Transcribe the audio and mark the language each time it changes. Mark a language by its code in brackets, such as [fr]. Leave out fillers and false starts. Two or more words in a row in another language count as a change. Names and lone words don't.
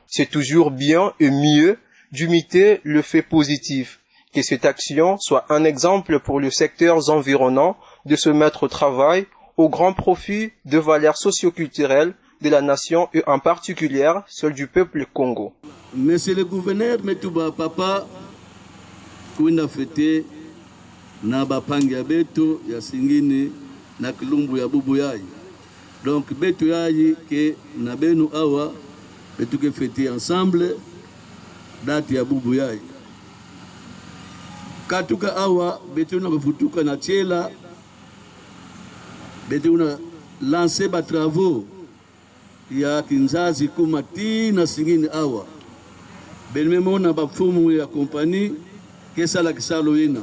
[fr] C'est toujours bien et mieux d'imiter le fait positif, que cette action soit un exemple pour les secteurs environnants de se mettre au travail au grand profit de valeurs socio-culturelles de la nation et en particulier celle du peuple Congo. Monsieur le gouverneur, [ktu] Metuba Papa, kuna fete na bapangi ya beto ya Singini na kilumbu ya bubu yayi. Donc beto yayi ke na benu awa betu ke [fr] fêter ensemble date [ktu] ya bubu yayi. Katuka awa betu na kufutuka na Tchela, betu na lancer ba travaux ya Kinzazi kumati na Singini awa. Belmemona ba fumu ya compagnie ke sala kisalo ina.